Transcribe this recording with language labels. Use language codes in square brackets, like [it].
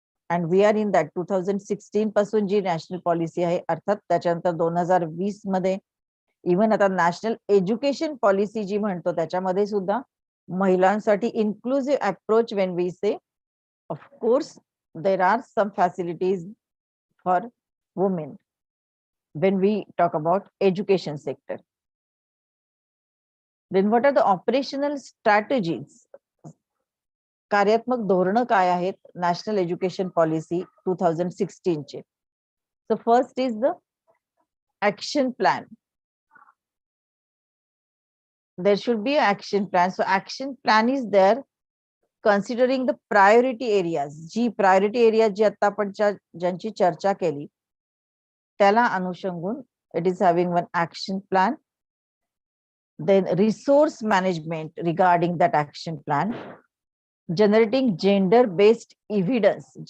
[en] and we are in that [mr] 2016 पासून जी national policy आहे, अर्थात त्याच्यानंतर 2020 मध्ये इव्हन आता नॅशनल एज्युकेशन पॉलिसी जी म्हणतो त्याच्यामध्ये सुद्धा महिलांसाठी inclusive approach [en] When we say, of course there are some facilities for women when we talk about education sector. Then what are the operational strategies? [mr] कार्यात्मक धोरणं काय आहेत नॅशनल एज्युकेशन पॉलिसी 2016 चे? [en] So first is the action plan. There should be an action plan. So action plan is there considering the priority areas. [mr] G priority areas जी आता आपण ज्यांची चर्चा केली त्याला अनुषंगून [en] it is having one action plan. Then resource management regarding that action plan, generating gender-based evidence.